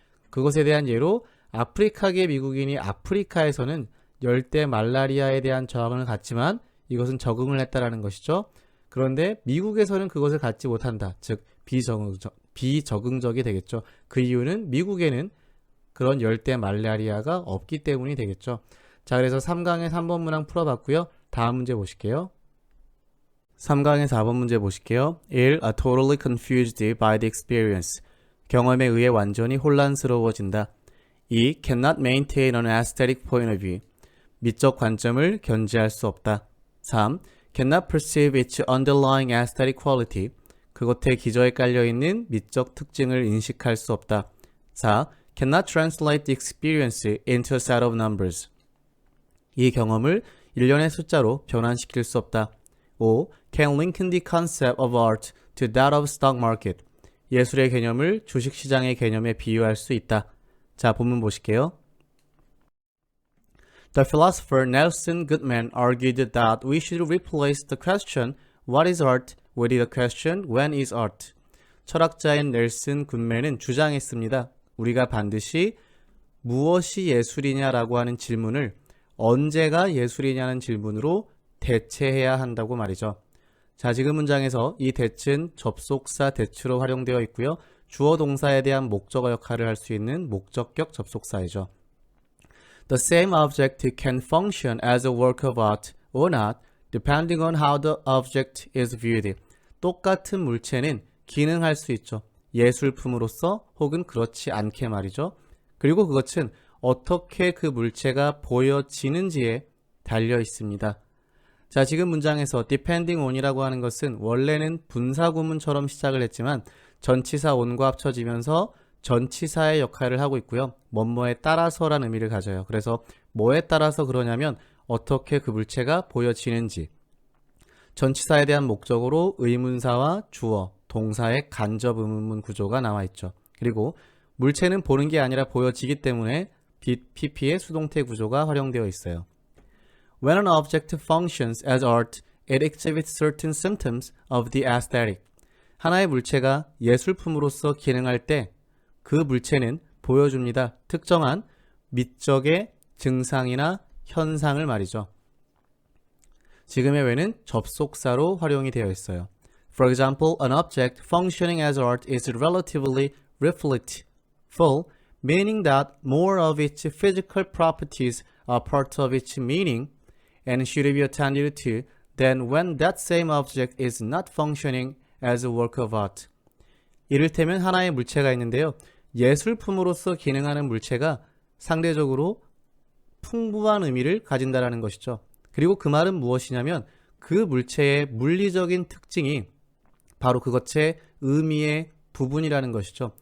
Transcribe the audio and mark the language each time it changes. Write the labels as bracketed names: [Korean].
[Korean] 그것에 대한 예로 아프리카계 미국인이 아프리카에서는 열대 말라리아에 대한 저항을 갖지만 이것은 적응을 했다라는 것이죠. 그런데 미국에서는 그것을 갖지 못한다. 즉 비적응적이 되겠죠. 그 이유는 미국에는 그런 열대 말라리아가 없기 때문이 되겠죠. 자, 그래서 3강의 3번 문항 풀어봤고요. 다음 문제 보실게요. 3강의 4번 문제 보실게요. 1. [English] Are totally confused by the experience. [Korean] 경험에 의해 완전히 혼란스러워진다. [English] 2. Cannot maintain an aesthetic point of view. [Korean] 미적 관점을 견지할 수 없다. 3. [English] Cannot perceive its underlying aesthetic quality. [Korean] 그것의 기저에 깔려있는 미적 특징을 인식할 수 없다. 4. [English] Cannot translate the experience into a set of numbers. [Korean] 이 경험을 일련의 숫자로 변환시킬 수 없다. 5. [English] Can link the concept of art to that of stock market. [Korean] 예술의 개념을 주식시장의 개념에 비유할 수 있다. 자, 본문 보실게요. [English] The philosopher Nelson Goodman argued that we should replace the question What is art? with the question When is art? [Korean] 철학자인 넬슨 굿맨은 주장했습니다. 우리가 반드시 무엇이 예술이냐라고 하는 질문을 언제가 예술이냐는 질문으로 대체해야 한다고 말이죠. 자, 지금 문장에서 이 대체는 접속사 대추로 활용되어 있고요. 주어 동사에 대한 목적어 역할을 할 수 있는 목적격 접속사이죠. [English] The same object can function as a work of art or not, depending on how the object is viewed. [Korean] 똑같은 물체는 기능할 수 있죠. 예술품으로서 혹은 그렇지 않게 말이죠. 그리고 그것은 어떻게 그 물체가 보여지는지에 달려 있습니다. 자, 지금 문장에서 depending on이라고 하는 것은 원래는 분사구문처럼 시작을 했지만 전치사 on과 합쳐지면서 전치사의 역할을 하고 있고요. 뭐뭐에 따라서라는 의미를 가져요. 그래서 뭐에 따라서 그러냐면 어떻게 그 물체가 보여지는지, 전치사에 대한 목적으로 의문사와 주어, 동사의 간접 의문문 구조가 나와 있죠. 그리고 물체는 보는 게 아니라 보여지기 때문에 PP의 수동태 구조가 활용되어 있어요. [English] When an object functions as art, it exhibits certain symptoms of the aesthetic. [Korean] 하나의 물체가 예술품으로서 기능할 때 그 물체는 보여줍니다. 특정한 미적의 증상이나 현상을 말이죠. 지금의 when은 접속사로 활용이 되어 있어요. [English] For example, an object functioning as art is relatively reflectful, meaning that more of its physical properties are part of its meaning and should be attended to than when that same object is not functioning as a work of art. [Korean] 이를테면 하나의 물체가 있는데요. 예술품으로서 기능하는 물체가 상대적으로 풍부한 의미를 가진다라는 것이죠. 그리고 그 말은 무엇이냐면 그 물체의 물리적인 특징이 바로 그것의 의미의 부분이라는 것이죠.